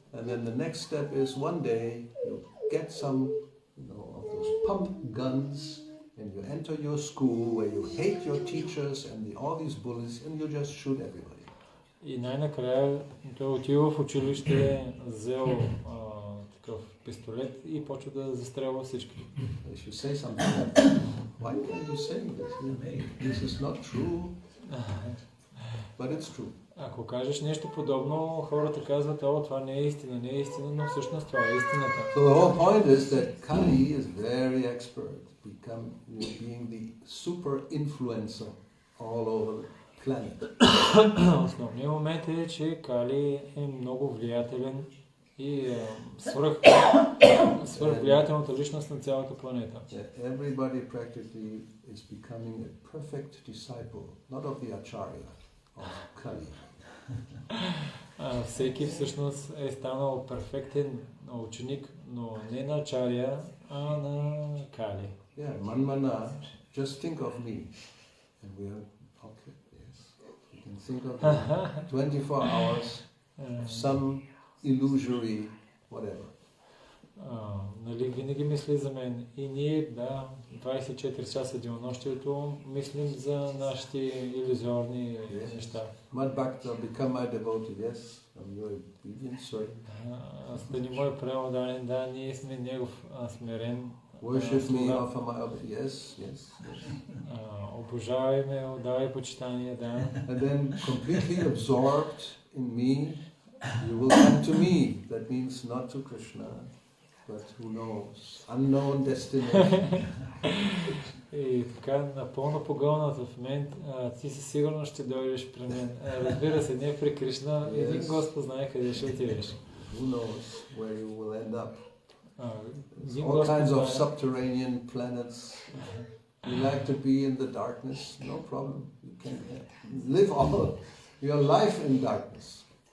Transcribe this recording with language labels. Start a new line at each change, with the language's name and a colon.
English: And then the next step is one day you get some pump guns and you enter your school where you hate your teachers and all these bullies and you just shoot everybody.
Bulgarian: И най-накрая той отива в училище, взел такъв пистолет и почва да застрелва всички.
English: If you say something like, why can't you say this? This is not true, but it's true.
Bulgarian: Ако кажеш нещо подобно, хората казват, това не е истина, но всъщност това е истината.
English: So the whole point is that Kali is very expert, being the super influencer all over the planet.
Bulgarian: Основният момент е, че Кали е много влиятелен и свръхвлиятелната личност на цялата планета.
English: Everybody practically is becoming a perfect disciple, not of the Acharya, of Kali.
Bulgarian: Всеки всъщност е станал перфектен ученик, но не на Ачаря, а на Кали.
English: Yeah, Manmana, just think of me. And we are, okay, yes. You can think of me 24 hours, some illusory, whatever.
Bulgarian: Нали, винаги мисли за мен. И ние, 24 часа денонощието мислим за нашите илюзорни неща.
English: Madbhakta, become my devotee, yes, I'm your obedient servant.
Bulgarian: Стани мой преданен, ние сме негов смирен.
English: Worship me, offer my obedience, yes.
Bulgarian: Обожавай ме, отдавай почитание,
English: And then completely absorbed in me, you will come to me. That means not to Krishna, but who knows, unknown destination.
Bulgarian: И така, напълно погълнат в мен, ти със сигурност ще дойдеш при мен. Разбира се, не при Кришна, един Господ знае къде ще отидеш.
English: Who knows where you will end up. All kinds of subterranean planets. You like to be in the darkness? No problem. You can live all your life in darkness.